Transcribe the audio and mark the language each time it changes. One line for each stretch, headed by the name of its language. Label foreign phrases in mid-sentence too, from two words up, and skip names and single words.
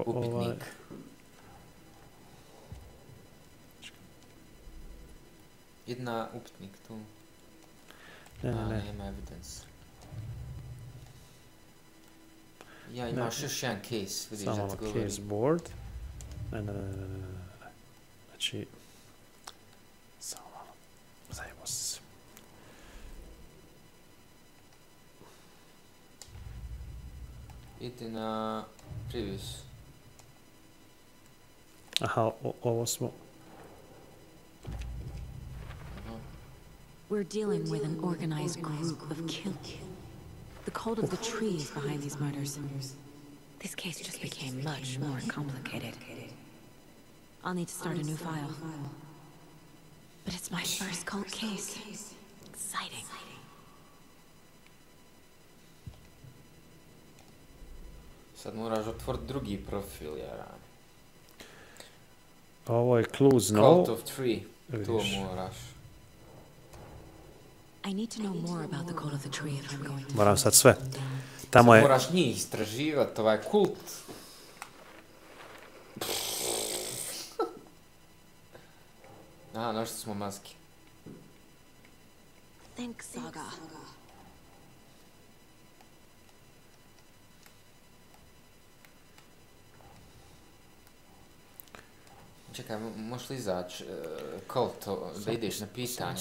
Bosnian: upitnik. Jedna upitnik tu. Ne. Nema evidence. Ja, imaš još jedan case, vidiš da ti govori.
English: Case board.
Bosnian: Ne. Znači... Samo malo. Zajebo se. Idi na previous. Aha, ovo smo...
English: We're dealing with an organized group of killers. The cult of the tree is behind these murders. This case just became much more complicated. I'll need to start a new file. But it's my first cult case. Exciting.
Bosnian: Sad moraš otvoriti drugi profil, Jaran. Ovo je clues, no? Cult of Tree. To moraš.
English: I need to know more about the cult of the tree if I'm going to...
Bosnian: Moram sad sve. Tamo je... Moraš njih istraživati, ovaj kult. Aha, našli smo maske.
English: Think Saga.
Bosnian: Čekaj, možeš li izaći kult, da ideš na pitanje?